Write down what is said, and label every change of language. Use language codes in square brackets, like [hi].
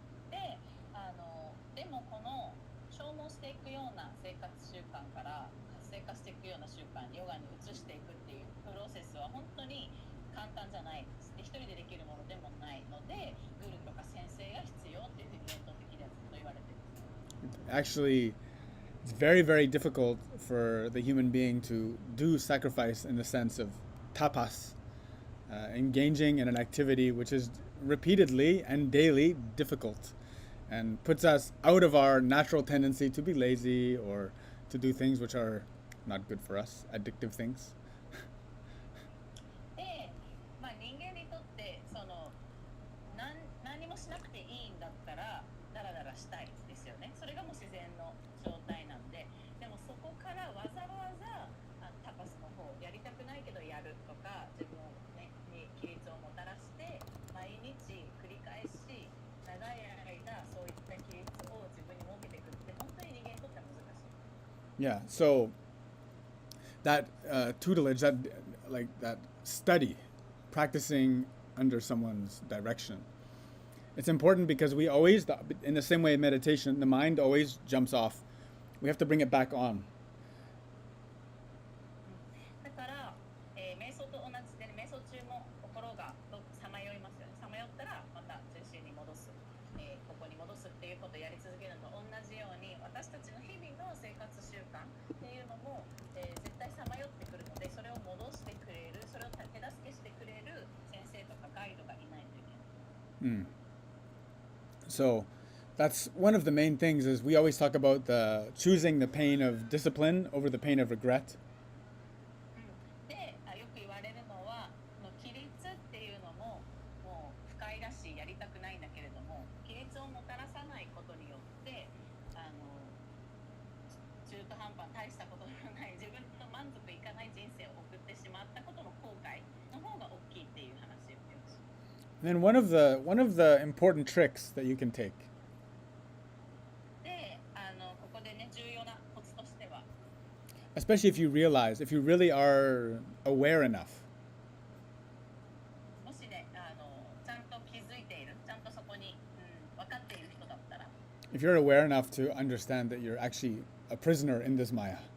[ja] でもこの消耗していくような生活習慣から活性化していくような習慣ヨガに移していくっていうプロセスは本当に簡単じゃないです。で一人でできるものでもないのでグルとか先生が必要っていうふうに伝統的にはずっと言われてるんです。 [en] Actually, it's very, very difficult for the human being to do sacrifice in the sense of tapas, engaging in an activity which is repeatedly and daily difficult and puts us out of our natural tendency to be lazy or to do things which are not good for us, addictive things. [ja] で、人間にとって何もしなくていいんだったらダラダラしたいですよね。それがもう自然の状態なんで、でもそこからわざわざタパスの方やりたくないけどやるとか自分に規律をもたらして毎日繰り返し長い間そういった規律を自分に設けていくって本当に人間にとっては難しい。 [en] Yeah, so that tutelage, that like that study, practicing under someone's direction. It's important because we always, in the same way in meditation, the mind always jumps off. We have to bring it back on. [ja] だから、瞑想と同じで、瞑想中も心がさまよいますよね。さまよったらまた中心に戻す、ここに戻すっていうことをやり続けるのと同じように、私たちの日々の生活習慣っていうのも、絶対さまよってくるので、それを戻してくれる、それを手助けしてくれる先生とかガイドがいないといけない。 [en] So that's one of the main things is we always talk about the choosing the pain of discipline over the pain of regret. [ja] で、よく言われるのは、規律っていうのももう不快だしやりたくないんだけれども、規律をもたらさないことによって中途半端大したことのない自分の満足いかない人生を送ってしまったことの後悔の方が大きいっていう話をよくします。 [en] And then one of the important tricks that you can take [ja] で、ここでね重要なコツとしては、 [en] especially if you realize, if you really are aware enough, [ja] もしねちゃんと気づいている、ちゃんとそこに、分かっている人だったら、 [en] if you're aware enough to understand that you're actually a prisoner in this Maya,